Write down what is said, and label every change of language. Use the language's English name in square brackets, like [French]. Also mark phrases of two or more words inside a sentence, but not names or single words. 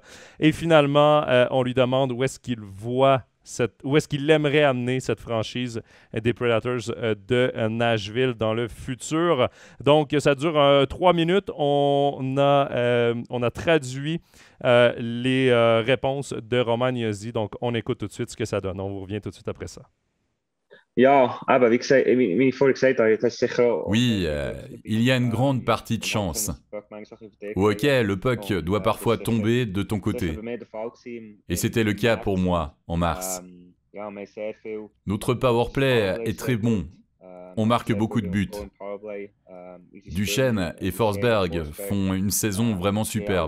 [French] Et finalement, on lui demande où est-ce qu'il voit où est-ce qu'il aimerait amener cette franchise des Predators de Nashville dans le futur. Donc, ça dure 3 minutes. On a traduit les réponses de Roman Josi. Donc, on écoute tout de suite ce que ça donne. On vous revient tout de suite après ça. [German] Ja, aber wie ich vorhin gesagt habe, das ist sicher... [French] Oui, il y a une grande partie de chance. Au hockey, le puck doit parfois tomber de ton côté. Et c'était le cas pour moi en mars. Notre powerplay est très bon. On marque beaucoup de buts. Duchesne et Forsberg font une saison vraiment superbe.